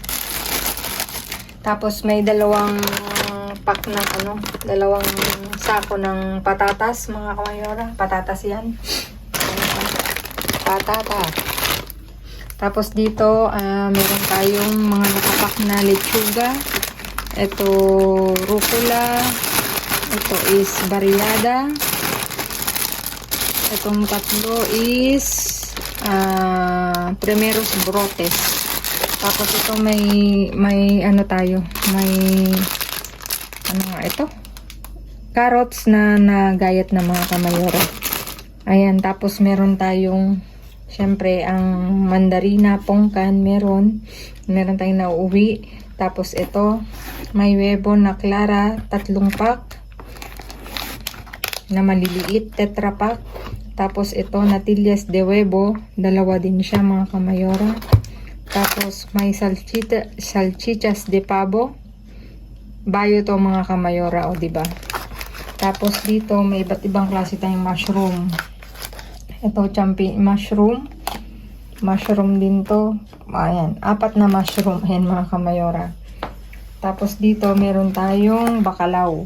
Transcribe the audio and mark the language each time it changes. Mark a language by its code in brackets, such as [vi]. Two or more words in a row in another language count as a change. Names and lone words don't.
[tl] Tapos may dalawang pack ng dalawang sako ng patatas mga kamayora, patatas yan, patatas. Tapos dito, meron tayong mga nakapak na lechuga. Ito, rucola. Ito is bariyada. Itong tatlo is [es] primeros brotes. [tl] Tapos ito may ano tayo, may ano nga ito? Carrots na nagayat na mga kamayora. Ayan, tapos meron tayong siyempre, ang mandarina, pongkan, meron tayong nauuwi. Tapos ito, may webo na clara, 3 pack na maliliit, tetra pack. Tapos ito, [es] natillas de huevo, [tl] 2 din siya mga kamayora. Tapos may [es] salchichas de pavo. [tl] Bayo to mga kamayora, o diba? Tapos dito, may iba't ibang klase tayong mushroom. Ito, mushroom din to. Ayan, 4 na mushroom. Ayan mga kamayora. Tapos dito, meron tayong bakalaw.